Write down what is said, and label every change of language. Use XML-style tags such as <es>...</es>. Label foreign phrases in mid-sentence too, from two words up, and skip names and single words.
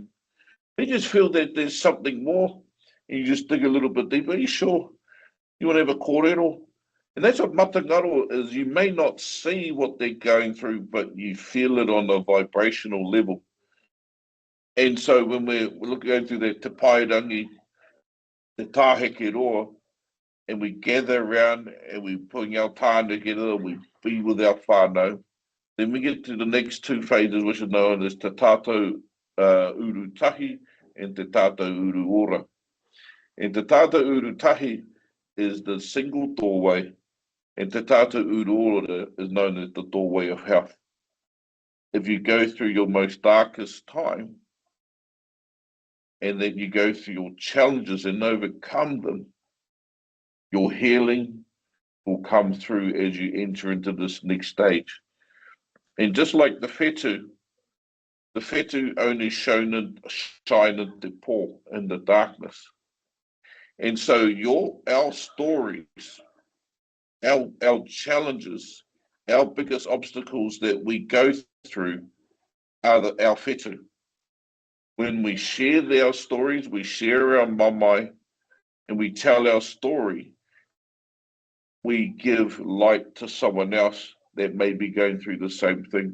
<en>They just feel that there's something more. And you just dig a little bit deeper. Are you sure? You want to have a kōrero? And that's what matangaro is. You may not see what they're going through, but you feel it on a vibrational level. And so when we're going through that</en> <mi>te paerangi,</mi> <en>the</en> <mi>tāheke roa,</mi> <en>and we gather around and we put our time together, we be with our whānau, then we get to the next two phases, which are known as</en> <mi>te tātou urutahi</mi> <en>and</en> <mi>te tātou uru ora.</mi> <en>And</en> <mi>te tātou urutahi</mi> <en>is the single doorway, and</en> <mi>te tātou uru ora</mi> <en>is known as the doorway of health. If you go through your most darkest time, and then you go through your challenges and overcome them, your healing will come through as you enter into this next stage. And just like the whetū only shine in</en> <mi>te pō,</mi> <en>in the darkness. And so our stories, our challenges, our biggest obstacles that we go through are our whetū. When we share our stories, we share our mamai, and we tell our story, we give light to someone else that may be going through the same thing.</en>